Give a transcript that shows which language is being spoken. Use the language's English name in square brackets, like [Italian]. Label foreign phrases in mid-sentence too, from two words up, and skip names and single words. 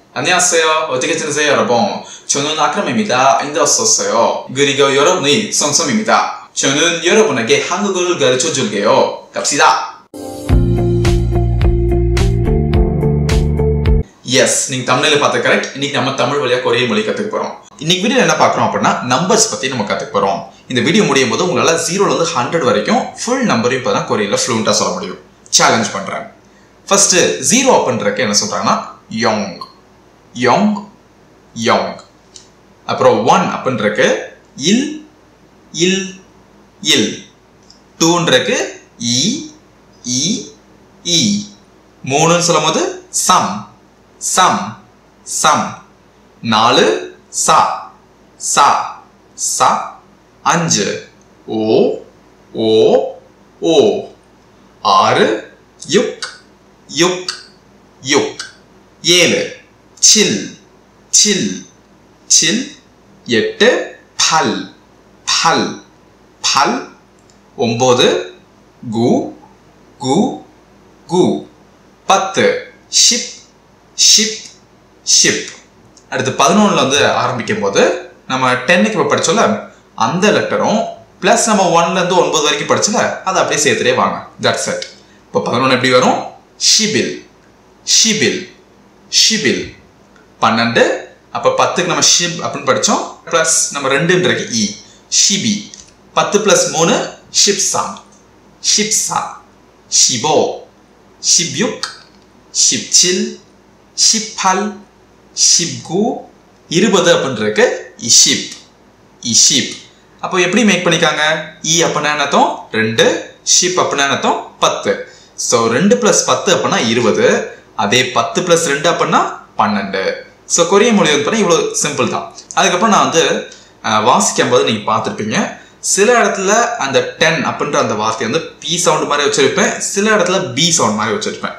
[Korean] 안녕하세요. 어떻게 지내세요, 여러분? 저는 아크람입니다. 인도였었어요. 그리고 여러분이 성섬입니다. 저는 여러분에게 한국어를 가르쳐 줄게요. 갑시다. [Tamil] Yes, நீங்க தமிழ்ல பார்த்த கரெக்ட். இன்னைக்கு நம்ம தமிழ் வழியா கொரியன் மொழி கத்துக்க போறோம். இன்னைக்கு வீடியோல என்ன பார்க்கறோம் அப்படினா நம்பர்ஸ் பத்தி நம்ம கத்துக்க போறோம். இந்த வீடியோ முடியும் போது உங்களால 0 ல இருந்து 100 வரைக்கும் ஃபுல் நம்பரையும் இப்பதான் கொரியன்ல ஃப்ளூயண்டா சொல்ல முடியும். சேலஞ்ச் பண்றேன். ஃபர்ஸ்ட் 0 அப்படின்றதுக்கு என்ன சொல்றாங்கன்னா [Korean] 영 영 영. [Tamil] அப்புறம் 1 அப்படின்றதுக்கு [Korean] 일 일 일. [Tamil] 2ன்றதுக்கு [Korean] 이 이 이. [Tamil] 3 ன்னு சொல்லும்போது [Korean] 삼 삼 삼. 4 사 사 사. 5 오 오 오. 6 육 육 육. 7 칠 칠 칠. 8 팔 팔 팔. 9 구 구 구. 10 십 십 십. [Tamil] அடுத்து 11 ல வந்து ஆரம்பிக்கும் போது நம்ம 10 க்கு படிச்சோம்ல அந்த லெட்டரும் பிளஸ் நம்ம 1 ல இருந்து 9 வரைக்கும் படிச்சல அத அப்படியே சேர்த்துட்டே வாங்க. [English] That's it. [Tamil] இப்போ 11 எப்படி வரும்? [Korean] 십일 십일 십일. [Tamil] 12 அப்ப 10 க்கு நம்ம shib அப்படினு படிச்சோம் பிளஸ் நம்ம 2ன்றக்கு e shibi. [Korean] 10 + 3 십삼 십사 십오 십육 십칠 십팔 십구. [Tamil] 20 அப்படின்றக்கு [Korean] 이십 이십. [Tamil] அப்போ எப்படி மேக் பண்ணிக்காங்க? e அப்படினா என்னது? 2 ship அப்படினா என்னது? 10. சோ 2 + 10 அப்படினா 20. அதே 10 + 2 அப்படினா 12. சோ கொரியன் மொழி வந்து இவ்வளவு சிம்பிள் தான். அதுக்கு அப்புறம் நான் வந்து வாசிக்கும்போது நீங்க பார்த்திருப்பீங்க சில இடத்துல அந்த 10 அப்படின்ற அந்த வார்த்தை வந்து p சவுண்ட் மாதிரி வச்சிருப்பேன், சில இடத்துல b சவுண்ட் மாதிரி வச்சிருப்பேன்.